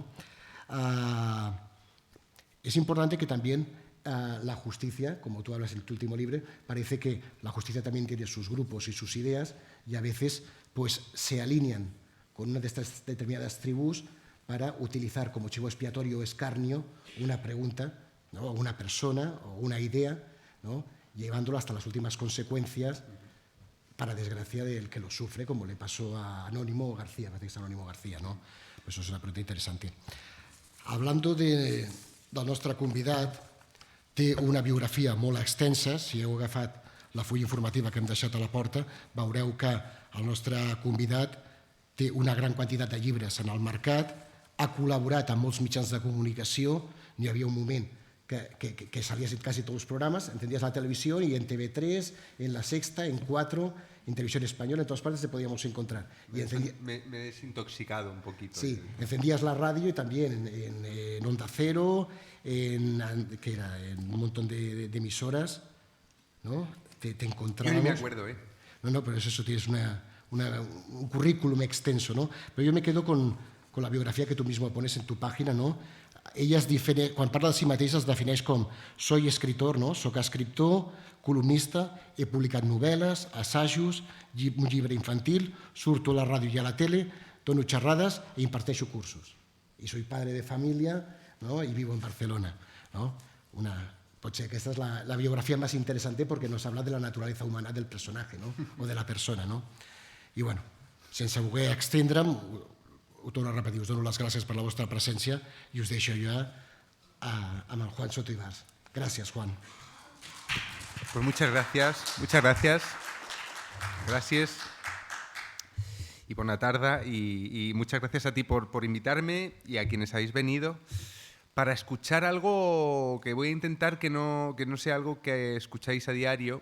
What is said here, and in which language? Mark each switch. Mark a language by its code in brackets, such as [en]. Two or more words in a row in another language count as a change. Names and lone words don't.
[es] Es importante que también la justicia, como tú hablas en tu último libro, parece que la justicia también tiene sus grupos y sus ideas y a veces se alinean con una de estas determinadas tribus para utilizar como chivo expiatorio o escarnio una pregunta, o una persona o una idea, llevándolo hasta las últimas consecuencias para desgracia del que lo sufre, como le pasó a Anónimo García, parece que es Anónimo García, ¿no? Pues eso es una pregunta interesante. Hablando del [ca] nostre convidat, té una biografia molt extensa. Si heu agafat la fulla informativa que hem deixat a la porta, veureu que el nostre convidat té una gran quantitat de llibres en el mercat, ha col·laborat amb molts mitjans de comunicació, n'hi havia un moment que [es] salías en casi todos los programas, encendías la televisión y en TV3, en La Sexta, en 4, en Televisión Española, en todas partes te podíamos encontrar. Me he desintoxicado un poquito. Sí, encendías la radio y también en Onda Cero, en un montón de emisoras, ¿no? Te encontrábamos. Yo ni me acuerdo, ¿eh? No, pero eso tienes un currículum extenso, ¿no? Pero yo me quedo con la biografía que tú mismo pones en tu página, ¿no? [ca] Quan parla de si mateix es defineix com [es] soy escritor, [ca] no? Soc escriptor, columnista, he publicat novel·les, assajos, un llibre infantil, surto a la ràdio i a la tele, dono xerrades i imparteixo cursos. [es] y soy padre de familia, ¿no? Y vivo en Barcelona, ¿no? [ca] Potser aquesta és la biografia més interessant perquè [es] nos habla de la [ca] naturalesa humana del personatge, no? O de la persona, no? I bueno, sense voler extendre'm, ho torno a repetir, us dono les gràcies per la vostra presència i us deixo ja amb el Juan Soto Ibars. Gràcies, Juan. [es] Pues muchas gracias, muchas gracias. Gracias. Y por la tarde, y muchas gracias a ti por invitarme y a quienes habéis venido para escuchar algo que voy a intentar que no sea algo que escucháis a diario.